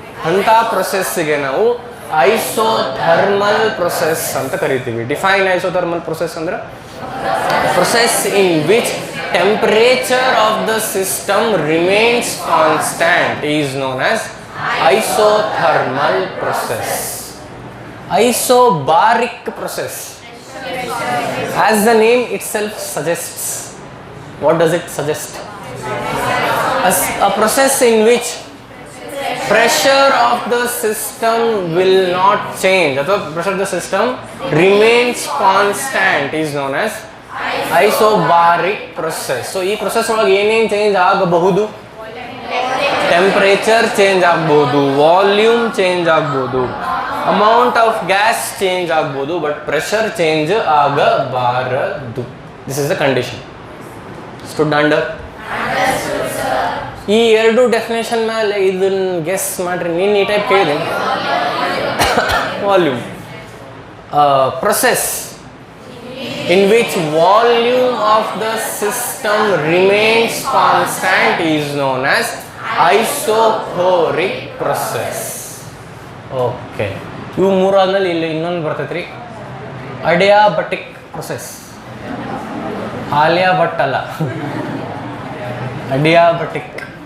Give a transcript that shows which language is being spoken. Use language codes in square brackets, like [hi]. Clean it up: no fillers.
[kn] ಅಂಥ ಪ್ರೊಸೆಸ್ಸಿಗೆ ನಾವು isothermal process ಅಂತ ಕರಿತೀವಿ. [en] Define isothermal process ಅಂದ್ರೆ process in which temperature of the system remains constant is known as isothermal process. Isobaric process, as the name itself suggests, what does it suggest? A process in which pressure of the system will not change, ಅಥವಾ pressure of the system remains constant is known as isobaric process. [kn] So ಈ process ಒಳಗೆ ಏನೇನು change ಆಗಬಹುದು? Temperature change ಆಗ್ಬೋದು, volume change ಆಗ್ಬೋದು, amount of gas change ಆಗ್ಬೋದು, but pressure change ಆಗಬಾರದು. [en] This is the condition. [kn] Stood under? ಈ ಎರಡು ಡೆಫಿನೇಷನ್ ಮೇಲೆ ಇದನ್ನ ಗೆಸ್ ಮಾಡ್ರಿ. ನೀನು ಈ ಟೈಪ್ ಕೇಳಿದೆ [en] Volume process in which volume of the system remains constant is known as isobaric process. [kn] Okay, ಇವು ಮೂರಾದ್ಮೇಲೆ ಇಲ್ಲಿ ಇನ್ನೊಂದು ಬರ್ತೈತ್ರಿ, ಅಡಿಯಾಬಟಿಕ್ ಪ್ರೊಸೆಸ್. ಆಲಿಯಾ ಭಟ್ ಅಲ್ಲ, ಅಡಿಯಾಬಟಿಕ್.